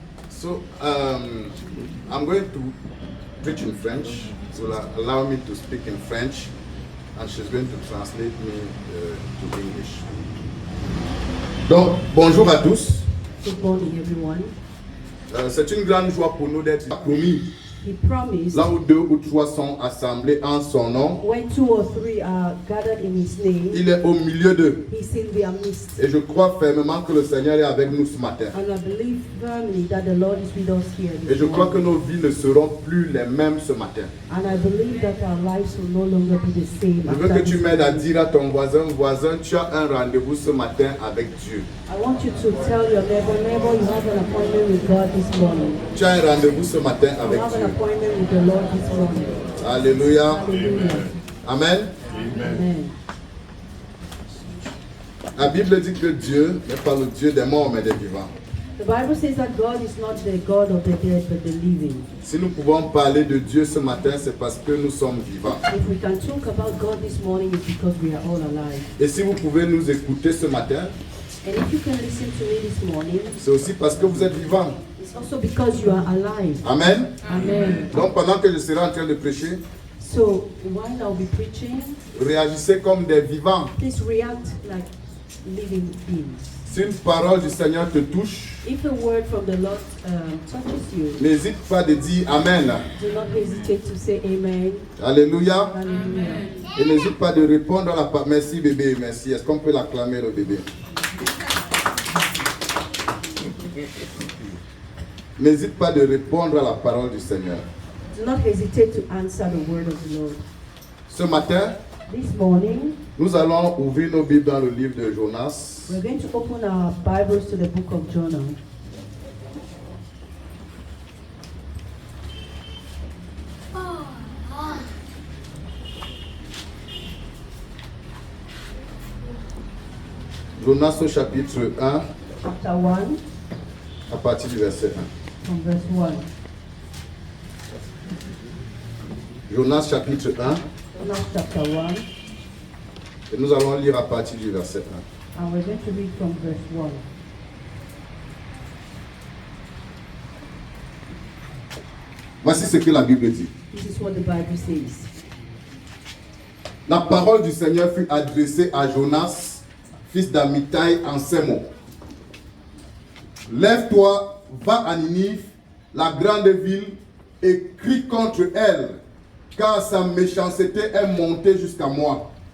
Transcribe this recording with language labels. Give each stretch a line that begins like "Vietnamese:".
English: So, I'm going to preach in French. So, allow me to speak in French, and she's going to translate me to English.
French: Donc, bonjour à tous.
English: Good morning, everyone.
French: C'est une grande joie pour nous d'être promis.
English: He promised
French: Là où 2 ou 3 sont assemblés en son nom,
English: when 2 or 3 are gathered in His name,
French: il est au milieu d'eux.
English: He's in their midst.
French: Et je crois fermement que le Seigneur est avec nous ce matin.
English: And I believe firmly that the Lord is with us here
French: Et
English: this
French: je crois que
English: morning.
French: nos vies ne seront plus les mêmes ce matin.
English: And I believe that our lives will no longer be the same.
French: Je veux
English: after
French: que tu
English: this
French: m'aides à
English: day.
French: dire à ton voisin, tu as un rendez-vous ce matin avec Dieu.
English: I want you to tell your neighbor, you have an appointment with God this morning.
French: Tu as un rendez-vous ce matin
English: You
French: avec
English: have an
French: Dieu.
English: appointment with the Lord this morning.
French: Alléluia.
English: Hallelujah.
French: Amen.
English: Amen.
French: La Bible dit que Dieu n'est pas le Dieu des morts mais des vivants.
English: The Bible says that God is not the God of the dead but the living.
French: Si nous pouvons parler de Dieu ce matin, c'est parce que nous sommes vivants.
English: If we can talk about God this morning, it's because we are all alive.
French: Et si vous pouvez nous écouter ce matin,
English: And if you can listen to me this morning,
French: c'est aussi parce que vous êtes vivants.
English: it's also because you are alive.
French: Amen.
English: Amen.
French: Donc pendant que je serai en train de prêcher,
English: So while I'll be preaching,
French: réagissez comme des vivants.
English: please react like living beings.
French: Si une parole du Seigneur te touche,
English: If a word from the Lord touches you,
French: n'hésite pas de dire Amen.
English: do not hesitate to say amen.
French: Alléluia.
English: Hallelujah.
French: Et n'hésite pas de répondre à la parole. Merci bébé, merci. Est-ce qu'on peut l'acclamer le bébé? N'hésite pas de répondre à la parole du Seigneur.
English: Do not hesitate to answer the word of the Lord.
French: Ce matin,
English: This morning,
French: nous allons ouvrir nos Bibles dans le livre de Jonas.
English: we're going to open our Bibles to the book of Jonah.
French: Jonas au chapitre 1,
English: Chapter 1,
French: à partir du verset 1.
English: from verse 1.
French: Jonas chapitre 1,
English: Jonas chapter 1,
French: et nous allons lire à partir du verset 1.
English: and we're going to read from verse 1.
French: Voici ce que la Bible dit.
English: This is what the Bible says.
French: La parole du Seigneur fut adressée à Jonas, fils d'Amittai, en ces mots. Lève-toi, va à Ninive, la grande ville, et crie contre elle, car sa méchanceté est montée jusqu'à moi.